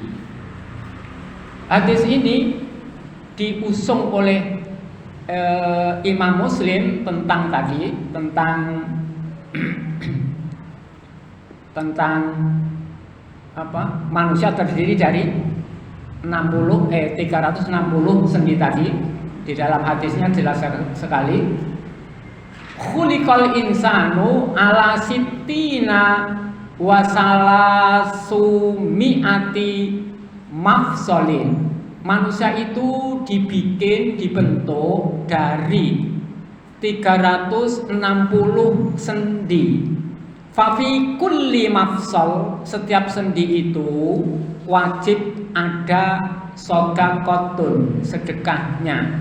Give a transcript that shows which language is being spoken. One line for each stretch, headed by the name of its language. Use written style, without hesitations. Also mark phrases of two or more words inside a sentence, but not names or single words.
Indonesian: Hadis ini diusung oleh Imam Muslim tentang apa? Manusia terdiri dari 360 sendi tadi. Di dalam hadisnya jelas sekali.
Arabic: خلق الإنسان على ستين وثلاثمائة مفصل.
Indonesian: Manusia itu dibentuk dari 360 sendi.
Arabic: ففي كل مفصل,
Indonesian: setiap sendi itu wajib ada sodaqotun, sedekahnya.